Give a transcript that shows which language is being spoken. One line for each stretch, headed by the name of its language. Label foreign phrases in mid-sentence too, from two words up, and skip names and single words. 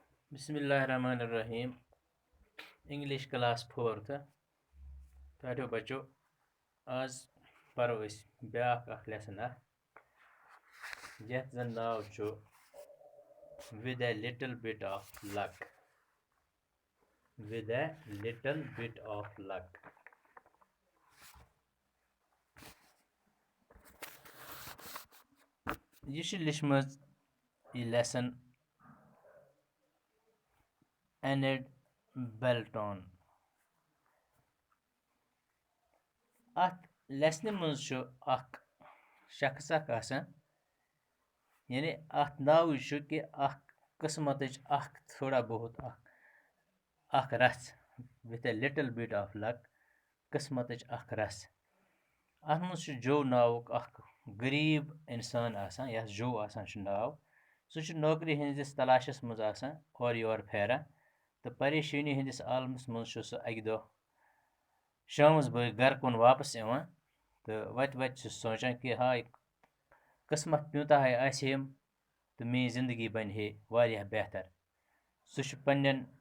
Arabic: Bismillahirrahmanirrahim.
English: English class 4th.
Kashmiri: Tato bacho az paro is بیاکھ اکھ lesson اکھ یتھ زن ناو چھُ
English: with a little bit of luck. With a little bit of luck.
Kashmiri: یہِ چھِ لیچھمٕژ یہِ lesson Enid Belton. اتھ lesson منٛز چھُ اکھ شخص اکھ آسان یعنی اتھ ناوٕے چھُ کہِ اکھ قٕسمتٕچ اکھ تھوڑا بہت اکھ رژھ
English: with a little bit of luck.
Kashmiri: قٕسمتٕچ اکھ رژھ اتھ منٛز چھُ جو ناوُک اکھ غریٖب اِنسان آسان یتھ جو آسان چھُ ناو سُہ چھُ نوکری ہٕنٛدِس تلاشس منٛز آسان اورٕ یورٕ پھیران تہٕ پریشٲنی ہٕنٛدِس عالمس منٛز چھُ سُہ اکہِ دۄہ شامس بٲگۍ گرٕ کُن واپس یِوان تہٕ وتہِ وتہِ چھُ سونٛچان کہِ ہاے قٕسمت پیوٗنٛتاہ ہاے آسہِ ہیم تہٕ میٛٲنۍ زندگی بنہِ ہے واریاہ بہتر سُہ چھُ پننٮ۪ن